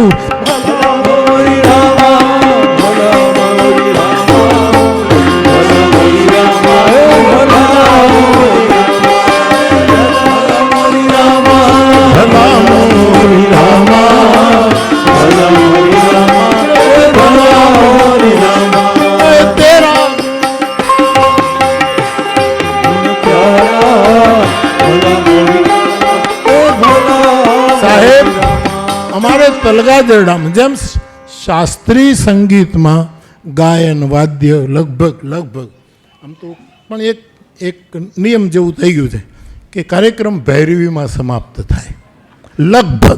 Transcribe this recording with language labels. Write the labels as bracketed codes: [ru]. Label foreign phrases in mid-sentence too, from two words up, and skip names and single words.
[hi] भला मोरी रामा, भला मोरी रामा, भला मोरी रामा, भला मोरी रामा, भला मोरी रामा, भला मोरी रामा, भला मोरी रामा. [gu] तेरा સાહેબ, અમારે તલગા જરડામાં જેમ શાસ્ત્રીય સંગીતમાં ગાયન વાદ્ય લગભગ આમ તો પણ એક નિયમ જેવું થઈ ગયું છે કે કાર્યક્રમ ભૈરવીમાં સમાપ્ત થાય લગભગ.